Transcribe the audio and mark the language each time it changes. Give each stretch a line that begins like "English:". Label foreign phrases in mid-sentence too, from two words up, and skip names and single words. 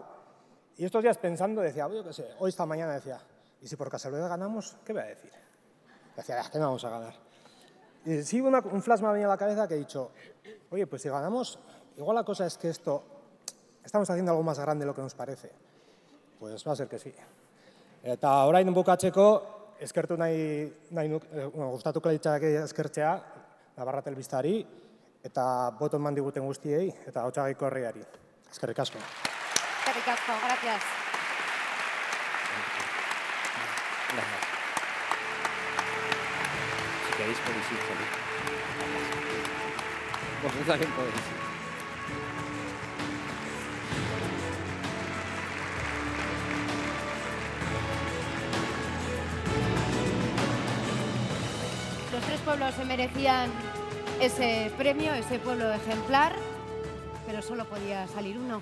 Spanish: Y estos días pensando decía, yo qué sé, hoy esta mañana decía, ¿y si por casualidad ganamos? ¿Qué voy a decir? Decía, que no vamos a ganar. Y sí, un flash me ha venido a la cabeza que he dicho, oye, pues si ganamos, igual la cosa es que estamos haciendo algo más grande de lo que nos parece. Pues va a ser que sí.
Basque: Eta orain bukatzeko, eskertu nahi gustatuko litzateke eskertzea Navarra Telebistari eta boto eman diguten guztiei eta Otsagaiko herriari. Eskerrik asko. Eskerrik asko,
Spanish: gracias. Si queréis podéis ir, Felipe. Vosotros también podéis ir. Los tres pueblos se merecían ese premio, ese pueblo ejemplar, pero solo podía salir uno.